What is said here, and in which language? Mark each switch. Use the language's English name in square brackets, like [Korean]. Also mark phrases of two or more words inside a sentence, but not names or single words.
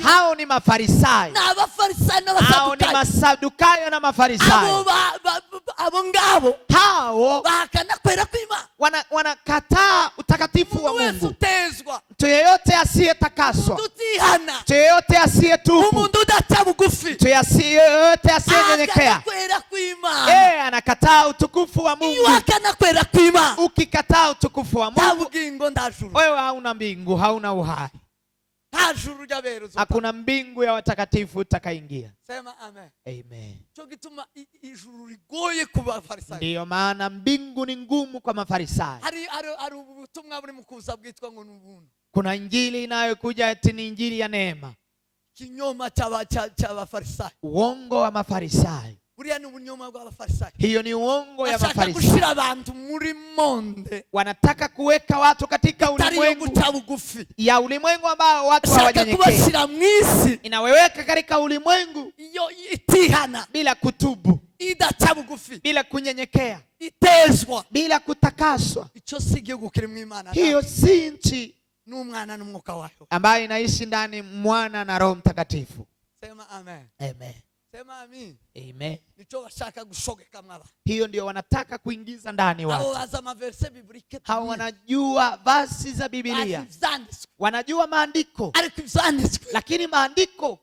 [Swahili] hao ni Mafarisayo, [Rundi] n'abafarisayo [Swahili] hao ni [Rundi] n'abasadukayo. [Swahili] Masadukayo na Mafarisayo. [Rundi] Abo ngabo [Swahili] Hao [Rundi] bahakana kwera kw'Imana. [Swahili] wanakataa utakatifu wa [Rundi] Umuntu wese [Swahili] Mungu. [Rundi] utezwa, [Swahili] Mtu yeyote asiyetakaswa, [Rundi] umuntu utihana, [Swahili] mtu yeyote asiyetubu, [Rundi] umuntu udaca bugufi, [Swahili] mtu yeyote asiyenyenyekea, [Rundi] ahakana kwera kw'Imana. [Swahili] anakataa utukufu wa [Rundi] Iyo [Swahili] Mungu. [Rundi] uhakana kwera kw'Imana, [Swahili] Ukikataa utukufu wa [Rundi] nta [Swahili] Mungu, [Rundi] bugingo nta juru, [Swahili] wewe hauna mbingu, hauna uhai. [Rundi] nta juru ry'abera uzopfa. [Swahili] Hakuna mbingu ya watakatifu utakaingia. Sema amen. Amen. [Rundi] Cyo gituma ijuru rigoye ku bafarisayo. [Swahili] Ndiyo maana mbingu ni ngumu kwa Mafarisayo. [Rundi] Hari ubutumwa buri mu kuza bwitwa ngo n'ubuntu. [Swahili] Kuna injili inayokuja eti ni injili ya neema. [Rundi] Kinyoma cy'abafarisayo. [Swahili] Uongo wa Mafarisayo. [Rundi] Buriya ni ubunyoma bw'abafarisayo. [Swahili] Hiyo ni uongo ya [Rundi] Bashaka [Swahili] Mafarisayo. [Rundi] gushira abantu muri monde, [Swahili] Wanataka kuweka watu katika ulimwengu [Rundi] guca bugufi, [Swahili] ya ulimwengu ambao watu [Rundi] bashaka [Swahili] hawajanyenyekea. [Rundi] kubashyira mu isi [Swahili] Inaweweka katika ulimwengu [Rundi] iyo itihana, [Swahili] bila kutubu, [Rundi] idaca bugufi, [Swahili] bila kunyenyekea, [Rundi] itezwa. [Swahili] bila kutakaswa. [Rundi] Icyo si igihugu kiri mu Imana, [Swahili] Hiyo si nchi [Rundi] n'umwana n'umwuka wayo. [Swahili] ambayo inaishi ndani mwana na Roho Mtakatifu. Sema amen. Amen. Sema amen. Amen. [Rundi] Nicho bashaka gushogeka mwaba. [Swahili] Hiyo ndio wanataka kuingiza ndani watu. Hao azama [French] verse biblique. [Swahili] Hao wanajua versi za Biblia. Wanajua maandiko. Lakini maandiko